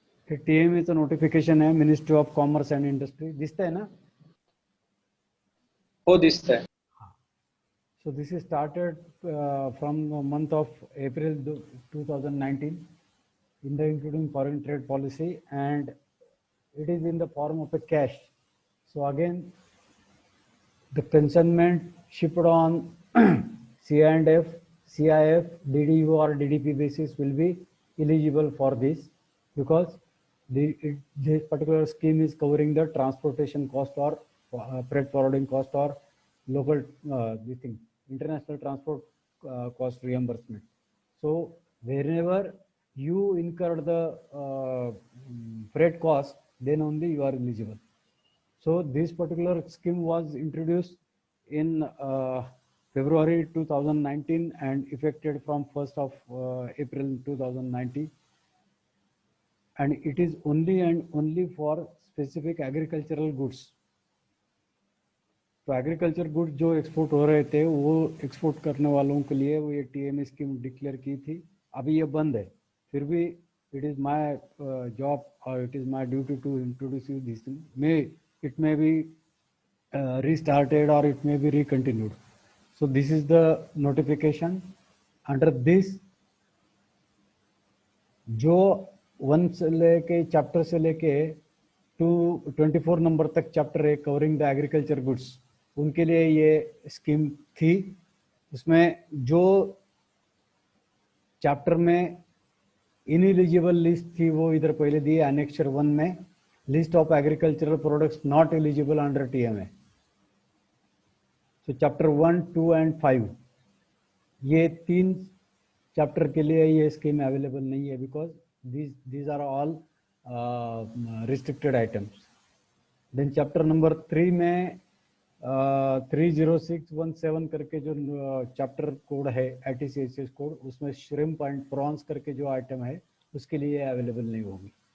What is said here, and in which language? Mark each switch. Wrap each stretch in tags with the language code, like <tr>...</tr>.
<mr>हे TMA चं notification आहे, ministry of commerce and industry. दिसतंय ना? हो, दिसतंय.</mr> <en>So this is started from the month of April 2019 in the including foreign trade policy, and it is in the form of a cash. So again, the consignment shipped on C&F, CIF, DDU or DDP basis will be eligible for this, because this particular scheme is covering the transportation cost or freight forwarding cost or local international transport cost reimbursement. So wherever you incur the freight cost, then only you are eligible. So this particular scheme was introduced in February 2019 and effected from 1st of April 2019. And it is only and only for specific agricultural goods.</en> <hi>तो agriculture good जो export हो रहे थे वो export करने वालों के लिए वो ये टीएमए स्कीम डिक्लेयर की थी. अभी ये बंद है. फिर भी</hi> <en>It is my job और it is my duty to introduce you this thing. It may be restarted or it may be recontinued. So this is the notification. Under this,</en> <hi>जो 1 से लेके चैप्टर से लेके 24 नंबर तक chapter है</hi> <en>covering the agriculture goods,</en> <hi>उनके लिए ये स्कीम थी. उसमें जो चैप्टर में इनएलिजिबल लिस्ट थी वो इधर पहले दी है एनेक्चर 1 में.</hi> <en>List of agricultural products not eligible under TMA. So chapter 1, 2 and 5</en> <hi>ये 3 चैप्टर के लिए ये स्कीम अवेलेबल नहीं है,</hi> <en>Because these are all restricted items.</en> <hi>Then chapter number 3 में 30617 करके जो चैप्टर कोड है ITCS कोड, उसमें श्रिम्प एंड प्रॉन्स करके जो आइटम है उसके लिए अवेलेबल नहीं होगी.</hi>